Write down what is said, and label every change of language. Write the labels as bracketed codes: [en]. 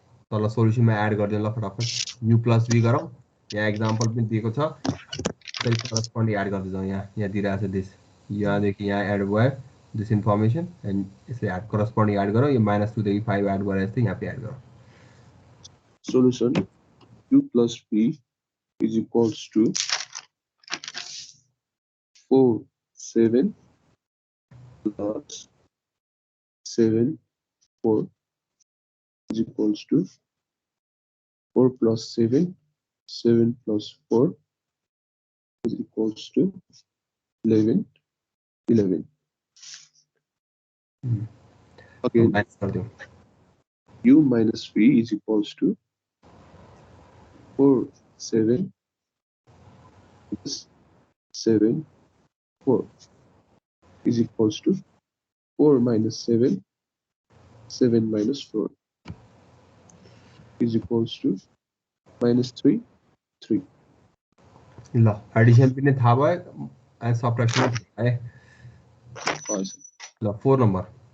[ne] तल सोल्युसनमा एड गरिदिउँ ल फटाफट [en] u plus v [ne] गरौँ यहाँ एक्जाम्पल पनि दिएको छ त्यसले करस्पोन्डिङ एड गर्दै जाउँ यहाँ दिइरहेको छ दिस यहाँदेखि यहाँ एड भयो दिस इन्फर्मेसन एन्ड यसले एड करस्पोन्डिङ एड गरौँ यो -2 देखि 5 एड गरेर जस्तै यहाँ पे एड गरौँ [en] Solution u plus v is equals to 4 7 plus 7 4 is equals to 4 plus 7 7 plus 4 is equals to 11 11. Again [ne] minus गरिदिउँ [en] u minus v is equals to 4 7 plus 7 4 is equals to 4 minus 7 7 minus 4 is equals to -3 3. [ne] ल Edison पनि थाहा भयो and सबट्र्याक्सन पनि थाहा भयो ल 4 number